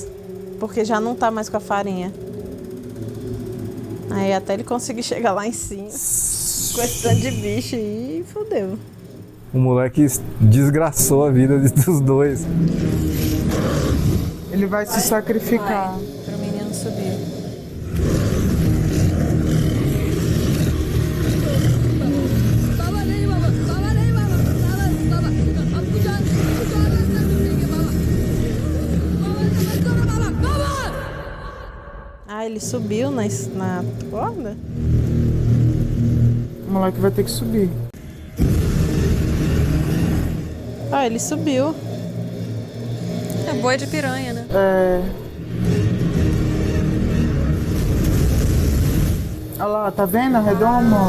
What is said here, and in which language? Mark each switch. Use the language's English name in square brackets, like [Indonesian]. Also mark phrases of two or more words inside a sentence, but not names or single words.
[Portuguese] Porque já não tá mais com a farinha. Aí até ele conseguir chegar lá em cima. Com esse tanto de bicho aí, fodeu. O moleque desgraçou a vida dos dois. Ele vai se sacrificar. Pro menino subir. [Hindi] बाबा नहीं बाबा बाबा नहीं बाबा बाबा बाबा हमको जान रास्ता ढूंढेंगे बाबा बाबा मत करो बाबा बाबा [Portuguese] Ah, ele subiu na corda? O moleque vai ter que subir. Ah, ele subiu. É boi de piranha, né? Olha lá, tá vendo a redoma?